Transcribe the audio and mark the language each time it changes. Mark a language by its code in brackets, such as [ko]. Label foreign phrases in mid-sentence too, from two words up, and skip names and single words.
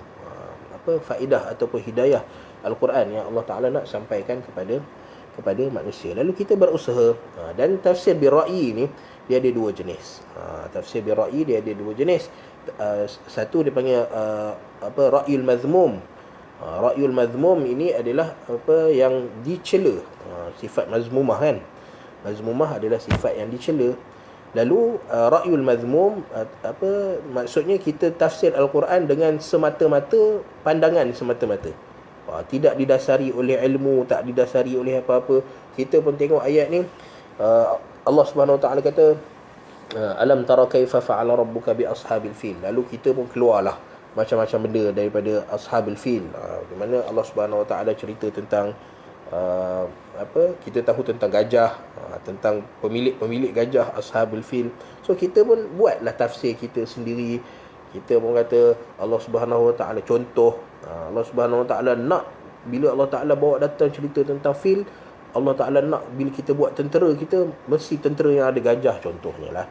[ms] Faedah ataupun hidayah Al-Quran yang [ar] الله تعالى [ms] nak sampaikan kepada manusia. Lalu kita berusaha, dan [ar] تفسير بالرأي [ms] ni dia ada dua jenis. [ar] تفسير بالرأي [ms] dia ada dua jenis. Satu dipanggil [ar] الرأي المذموم. الرأي المذموم [ms] ini adalah yang dicela. Sifat mazmumah kan. Mazmumah adalah sifat yang dicela. Lalu [ar] الرأي المذموم [ms] maksudnya kita tafsir Al-Quran dengan semata-mata pandangan semata-mata. Tidak didasari oleh ilmu, tak didasari oleh apa-apa. Kita pun tengok ayat ni, [ar] الله سبحانه وتعالى [ms] kata [ar] ألم تر كيف فعل ربك بأصحاب الفيل. [ms] Lalu kita pun keluarlah macam-macam benda daripada [ar] أصحاب الفيل. [ms] Di mana [ar] الله سبحانه وتعالى [ms] cerita tentang kita tahu tentang gajah, tentang pemilik gajah [ar] أصحاب الفيل. [ms] So kita pun buatlah tafsir kita sendiri. Kita pun kata [ar] الله سبحانه وتعالى [ms] contoh, [ar] الله سبحانه وتعالى [ms] nak bila [ar] الله تعالى [ms] bawa datang cerita tentang fil, [ar] الله تعالى [ms] nak bila kita buat tentera, kita mesti tentera yang ada gajah contohnya lah.